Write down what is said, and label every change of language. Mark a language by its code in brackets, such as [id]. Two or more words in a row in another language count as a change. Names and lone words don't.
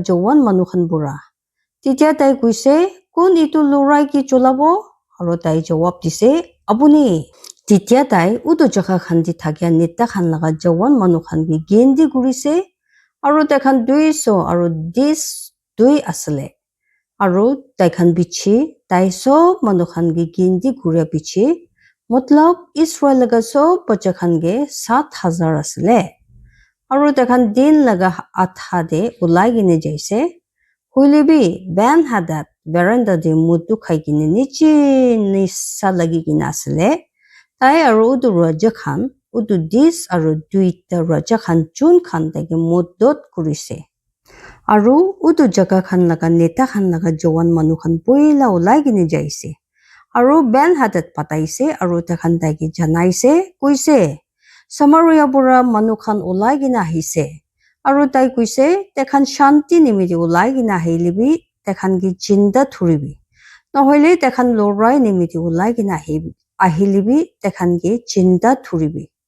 [nag] jawan manu khan pura titia tai kuise kun itu lorai ki cholabo aru tai jawab dise apuni titia tai udu jaga khan di thakia netta khan laga jawan manu khan ki gendi kurise aru tai khan 200 aru dis 2 asale aru tai khan bichi tai sob manu khan ki gendi kuria bichi matlab Israel laga sob bacha khan ge 7,000 asale aru tai khan din laga atha de ulai gine jaise huilebi Ben Hadad veranda de mutu khai gine nichi nisa lagi gine asale tai aru udu raja khan udu dis aru duita raja khan chun khan tage muddot kurise aru udu jaga khan laga neta khan laga jawan manu khan poila ulai gine jaise aru Ben Hadad pataise aru ta khan tage janaise kuise Samaria pura manu khan ulai gine ahise aru tai kuise te khan shanti nimiti ulai gine ahilibi te khan ki jinda thuribi nohoile te khan lorai nimiti ulai gine ahilibi te khan ki jinda thuribi